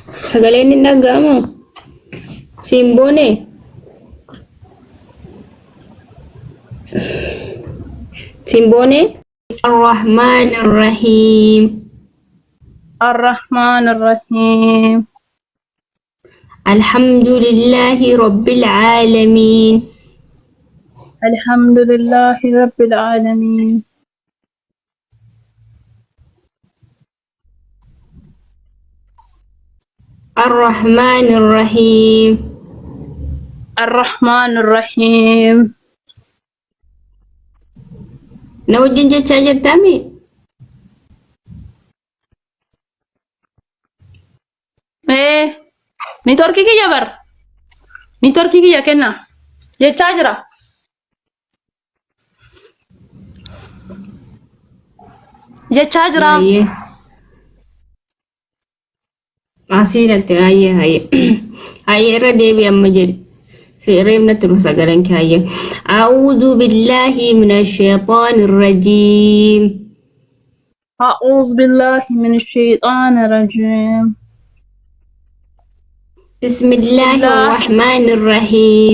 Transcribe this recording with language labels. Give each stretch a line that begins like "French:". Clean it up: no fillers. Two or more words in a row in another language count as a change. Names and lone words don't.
Oromo: sagaleen hin dhaga'amu. Simbone. Simbone.
Arabic: الرحمن الرحيم. الرحمن الرحيم. الحمد لله رب العالمين. الحمد لله رب العالمين. الرحمن الرحيم. الرحمن الرحيم.
Oromo: Na wajjin jechaa jirtami? Networkii kiyya bar. Networkii kiyya kenna. Jechaa jira. Jechaa jira. Ayyee. Asii dhatte ayyee. Ayyee irra deebi amma jedhi. سيريم نترو سجلن كاية.
Arabic: أعوذ بالله من الشيطان الرجيم. أعوذ بالله من الشيطان الرجيم. بسم الله الرحمن الرحيم.